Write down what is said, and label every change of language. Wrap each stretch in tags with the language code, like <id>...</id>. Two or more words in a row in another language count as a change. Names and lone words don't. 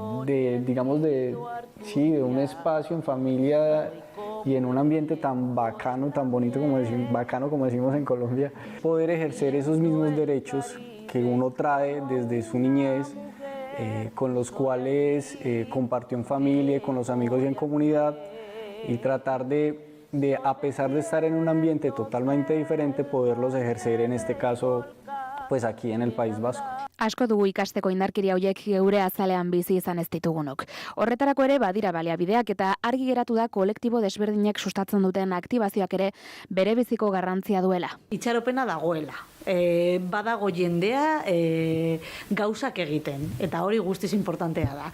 <es>un espacio en familia y en un ambiente tan bacano, tan bonito como decimos en Colombia, poder ejercer esos mismos derechos que uno trae desde su niñez, con los cuales compartió en familia, con los amigos y en comunidad, y tratar de a pesar de estar en un ambiente totalmente diferente, poderlos ejercer en este caso, pues aquí en el País Vasco.</es> <eu>Asko dugu ikasteko indarkeria hauek geure azalean bizi izan ez ditugunok. Horretarako ere badira baliabideak eta argi geratu da kolektibo desberdinek sustatzen duten aktibazioak ere bere biziko garrantzia duela. Itxaropena dagoela. Badago jendea gauzak egiten, eta hori guztiz importantea da.</eu>